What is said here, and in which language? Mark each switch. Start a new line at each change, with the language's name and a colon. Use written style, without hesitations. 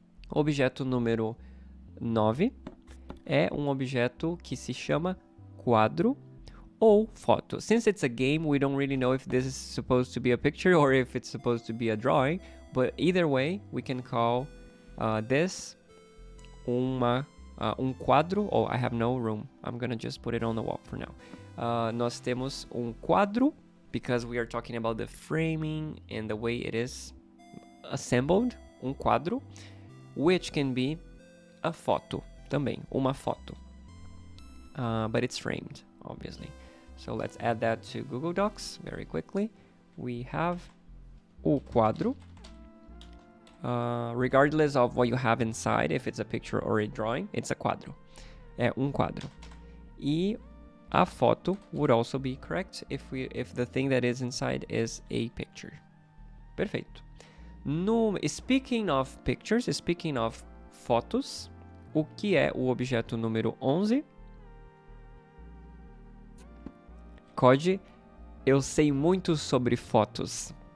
Portuguese: Objeto número 9 é um objeto que se chama quadro ou foto.
English: Since it's a game, we don't really know if this is supposed to be a picture or if it's supposed to be a drawing, but either way, we can call this quadro. Oh, I have no room. I'm gonna just put it on the wall for now.
Portuguese: Nós temos quadro
English: because we are talking about the framing and the way it is assembled. Quadro, which can be a foto
Portuguese: também, uma foto.
English: But it's framed, obviously. So let's add that to Google Docs very quickly. We have o quadro. Regardless of what you have inside, if it's a picture or a drawing, it's a quadro.
Portuguese: É quadro. E a foto
English: would also be correct if the thing that is inside is a picture.
Portuguese: Perfeito.
English: Speaking of pictures, speaking of fotos,
Portuguese: o que é o objeto número 11? Code, eu sei muito sobre fotos.